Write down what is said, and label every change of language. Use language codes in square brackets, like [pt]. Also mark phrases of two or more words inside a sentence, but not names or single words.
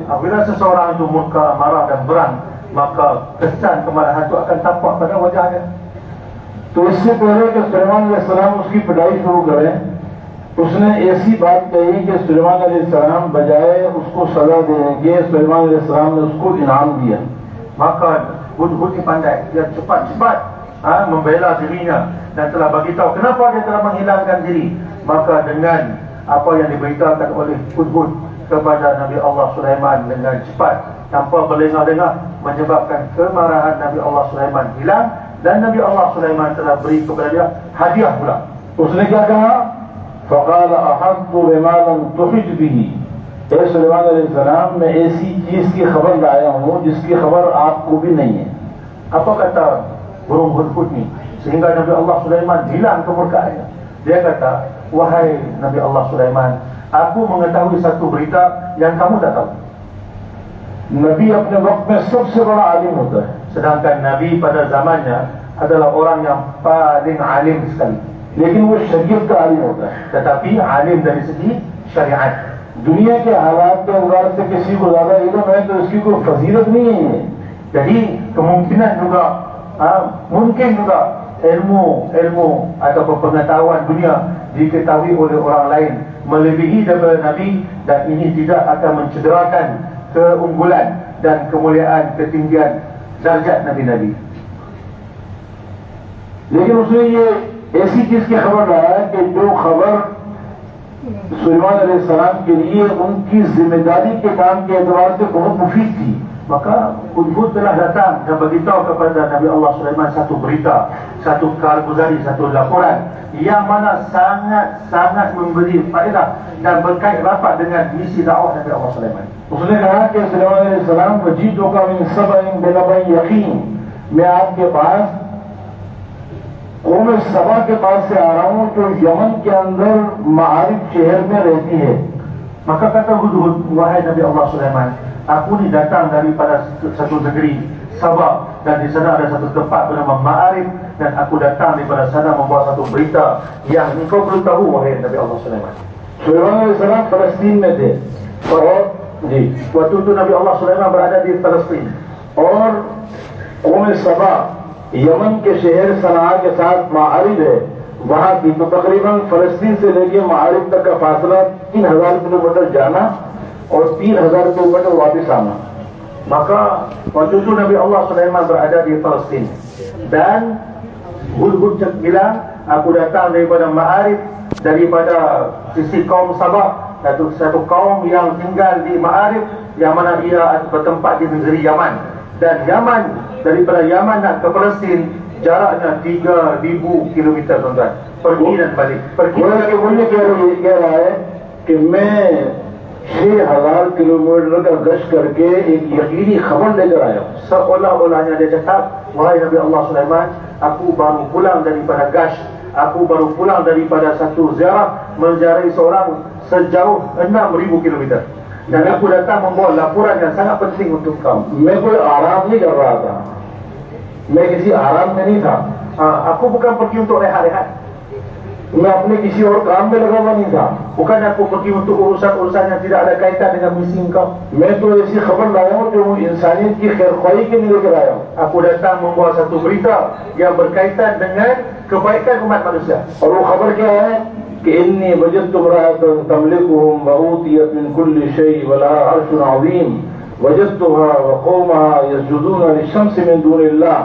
[ms] Apabila seseorang itu murka, marah dan berang, maka kesan kemarahan itu akan tampak pada wajahnya. [ur] تو اس سے پہلے کہ سلیمان علیہ السلام اس کی پٹائی شروع کریں، اس نے ایسی بات کہی کہ سلیمان علیہ السلام بجائے اس کو سزا دینے کے، سلیمان علیہ السلام نے اس کو انعام دیا. [ms] Maka hudhud pandai, dia cepat-cepat membela dirinya dan telah bagi tahu kenapa dia telah menghilangkan diri. Maka dengan apa yang diberitakan oleh hudhud kepada Nabi Allah Sulaiman dengan cepat tanpa berlengah-lengah menyebabkan kemarahan Nabi Allah Sulaiman hilang, dan Nabi Allah Sulaiman telah beri kepada dia hadiah pula. [ur] اس نے کیا کہا? [ar] فقال أحب بما لم تحط به. [ur] سلیمان علیہ السلام، میں ایسی چیز کی خبر لایا ہوں جس کی خبر آپ کو بھی نہیں ہے. [ms] Apa kata burung hudhud ni sehingga Nabi Allah Sulaiman hilang kemurkaannya? Dia kata, wahai Nabi Allah Sulaiman, aku mengetahui satu berita yang kamu tak tahu. [ur] نبی اپنے وقت میں سب سے بڑا عالم ہوتا ہے. [ms] Sedangkan Nabi pada zamannya adalah orang yang paling alim sekali. [ur] لیکن وہ شریعت کا عالم ہوتا ہے. [ms] Tetapi alim dari segi syariat. [ur] دنیا کے حالات کے انداز سے کسی کو زیادہ علم ہے تو اس کی کوئی فضیلت نہیں ہے. [ms] Jadi kemungkinan juga mungkin juga ilmu atau pengetahuan dunia diketahui oleh orang lain melebihi daripada Nabi, dan ini tidak akan mencederakan keunggulan dan kemuliaan ketinggian darjat Nabi-Nabi. [ur] لیکن اس نے یہ ایسی چیز کی خبر لایا کہ جو خبر سلیمان علیہ السلام کے لیے ان کی ذمہ داری کے کام کے اعتبار سے بہت مفید تھی. [ms] Maka hudhud telah datang dan beritahu kepada Nabi Allah Sulaiman satu berita, satu karguzari, satu laporan yang mana sangat memberi faedah dan berkait rapat dengan misi dakwah Nabi Allah Sulaiman. [ur] اس نے کہا کہ سلیمان علیہ السلام [ar] وجيدو كا من سبإ بنبإ يقين, [ur] میں آپ کے پاس قوم سبا کے پاس سے آ رہا ہوں جو یمن کے اندر مارف شہر میں رہتی ہے. [ms] Maka kata Hudhud, wahai Nabi Allah Sulaiman, aku ni datang daripada satu negeri Sabah, dan di sana ada satu tempat bernama Ma'arib, dan aku datang daripada sana membawa satu berita yang engkau perlu tahu, wahai Nabi Allah Sulaiman. [ur] Sulaiman AS Palestin में थे, और जी [ms] waktu itu Nabi Allah Sulaiman berada di Palestin, [ur] اور قوم سبا یمن کے شہر صنعا کے ساتھ مارب ہے وہاں کی، تو تقریباً فلسطین سے لے کے مارب تک کا فاصلہ 3000 کلومیٹر جانا اور 3000 کلومیٹر واپس آنا. [ms] Maka waktu itu Nabi Allah Sulaiman berada di Palestin, dan Hudhud bilang, aku datang daripada Ma'arib, daripada sisi kaum Sabah, satu kaum yang tinggal di Ma'arib, yang mana ia bertempat di negeri Yaman. Dan Yaman, daripada Yaman nak ke Palestin jaraknya 3000 km tuan-tuan, pergi dan balik. Pergi dan balik. [ur] کہہ رہا ہے کہ میں 6000 کلومیٹر کا گشت کر کے ایک یقینی خبر لے کر آیا ہوں. [ms] Seolah-olahnya dia cakap, wahai Nabi Allah Sulaiman, aku baru pulang daripada gash, aku baru pulang daripada satu ziarah menziarahi seorang sejauh 6000 km, dan aku datang membawa laporan yang sangat penting untuk kau. [ur] میں کوئی آرام نہیں کر رہا تھا، میں کسی آرام میں نہیں تھا. [ms] Aku bukan pergi untuk rehat-rehat, [ur] میں اپنے کسی اور کام میں لگا ہوا نہیں تھا. [ms] Bukan aku pergi untuk urusan-urusan yang tidak ada kaitan dengan misi engkau. [ur] میں تو ایسی خبر لایا ہوں جو انسانیت کی خیر خواہی کے لیے لے کر آیا ہوں. [ms] Aku datang membawa satu berita yang berkaitan dengan kebaikan umat manusia. [ur] اور وہ خبر کیا ہے کہ [ar] إني وجدت امرأة تملكهم وأوتيت من كل شيء ولها عرش عظيم وجدتها وقومها يسجدون للشمس من دون الله.